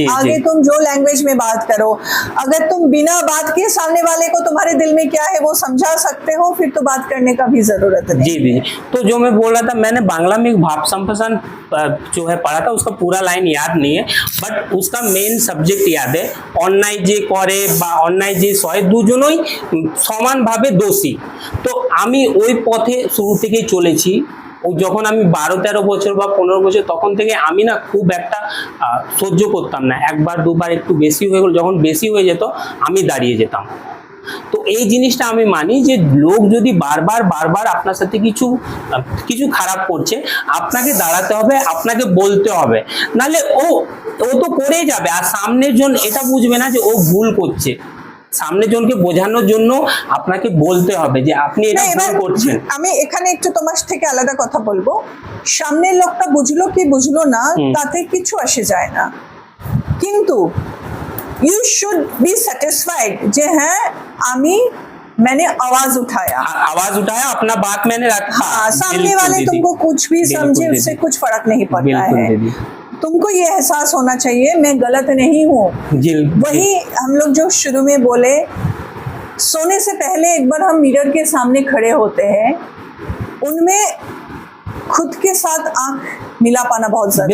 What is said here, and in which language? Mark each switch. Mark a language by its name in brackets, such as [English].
[Hindi] आगे तुम जो लैंग्वेज में बात करो, अगर तुम बिना बात किए सामने वाले को तुम्हारे दिल में क्या है वो समझा सकते हो, फिर तो बात करने का भी जरूरत नहीं। जी जी, तो जो मैं बोल रहा था, मैंने बांग्ला में भाव संप्रसारण जो है पढ़ा था, उसका पूरा लाइन याद नहीं है, बट उसका मेन सब्जेक्ट याद है, [Bangla] अन्याय जे करे बा अन्याय जे सहे দুজনই সমান ভাবে দোষী। তো আমি ওই পথে শুরু থেকেই চলেছি। যখন আমি 12-13 বছর বা 15 বছর, তখন থেকে আমি না খুব একটা সহ্য করতাম না। একবার দুবার একটু বেশি হয়ে গেল, যখন বেশি হয়ে যেত আমি দাঁড়িয়ে যেতাম। তো এই জিনিসটা আমি মানি যে লোক যদি বারবার আপনার সাথে কিছু খারাপ করছে, আপনাকে দাঁড়াতে হবে, আপনাকে বলতে হবে, নালে ও তো করেই যাবে। আর সামনের জন এটা বুঝবে না যে ও ভুল করছে, সামনের জনকে বোঝানোর জন্য আপনাকে বলতে হবে যে আপনি এটা ভুল করছেন। আমি এখানে একটু তোমার থেকে আলাদা কথা বলবো, সামনের লোকটা বুঝলো কি বুঝলো না তাতে কিছু আসে যায় না, কিন্তু [English] you should be satisfied [Bangla] যে হ্যাঁ [Hindi] मैंने आवाज उठाया, अपना बात मैंने रखा। हाँ, सामने वाले तुमको कुछ भी समझे उससे कुछ फर्क नहीं पड़ता है। तुमको ये एहसास होना चाहिए मैं गलत नहीं हूँ। वही हम लोग जो शुरू में बोले, सोने से पहले एक बार हम मिरर के सामने खड़े होते हैं, उनमें खुद के साथ आंख मिला पाना बहुत जरूरी।